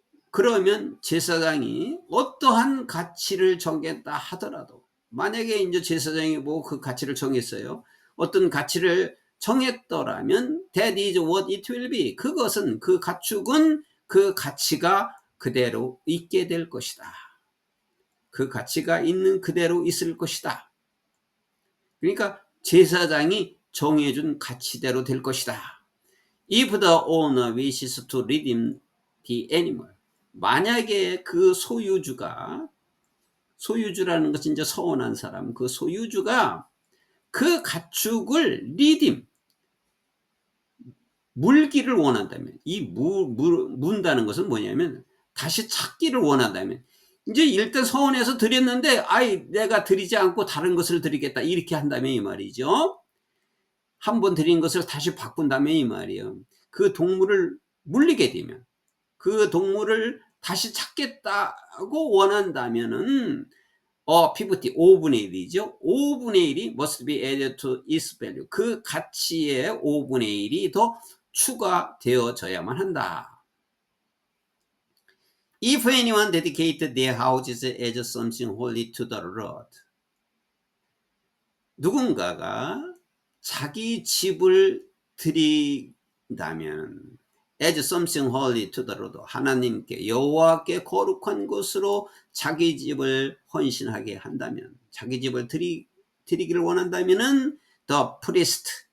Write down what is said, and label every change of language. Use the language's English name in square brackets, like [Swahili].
[Korean] 그러면 제사장이 어떠한 가치를 정했다 하더라도, 만약에 이제 제사장이 뭐 그 가치를 정했어요. 어떤 가치를 정했더라면 [English] that is what it will be. [Korean] 그것은, 그 가축은 그 가치가 그대로 있게 될 것이다. 그 가치가 있는 그대로 있을 것이다. 그러니까 제사장이 정해준 가치대로 될 것이다. [English] If the owner wishes to redeem the animal, [Korean] 만약에 그 소유주라는 것은 이제 서원한 사람, 그 소유주가 그 가축을 물기를 원한다면, 이 문다는 것은 뭐냐면 다시 찾기를 원한다면, 이제 일단 서원해서 드렸는데 내가 드리지 않고 다른 것을 드리겠다 이렇게 한다면 이 말이죠. 한 번 드린 것을 다시 바꾼다면 이 말이에요. 그 동물을 물리게 되면, 그 동물을 다시 찾겠다고 원한다면은 5분의 1이죠. 5분의 1이 [English] must be added to its value. [Korean] 그 가치의 5분의 1이 더 추가되어져야만 한다. [English] If anyone dedicated their houses as something holy to the Lord, [Korean] 누군가가 자기 집을 드린다면 [English] as something holy to the Lord, [Korean] 하나님께, 여호와께 거룩한 것으로 자기 집을 헌신하게 한다면, 자기 집을 드리기를 원한다면은 [English] the priest,